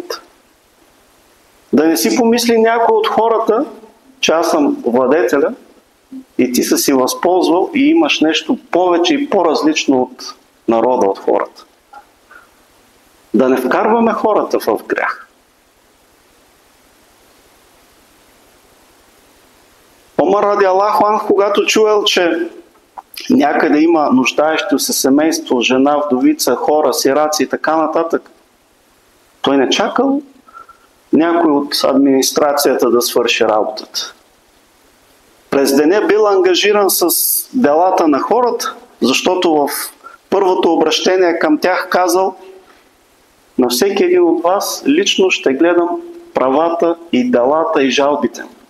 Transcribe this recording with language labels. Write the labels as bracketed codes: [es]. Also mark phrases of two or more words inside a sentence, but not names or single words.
[bg] Да не си помисли някой от хората, че аз съм владетеля и ти са си възползвал и имаш нещо повече и по-различно от народа, от хората. Да не вкарваме хората в грях. Омар [ar] رضي الله عنه, [bg] когато чуел, че някъде има нуждаещо се семейство, жена, вдовица, хора, сираци и така нататък, той не чакал някой от администрацията да свърши работата. През деня бил ангажиран с делата на хората, защото в първото обращение към тях казал: на всеки един от вас лично ще гледам правата и делата и жалбите.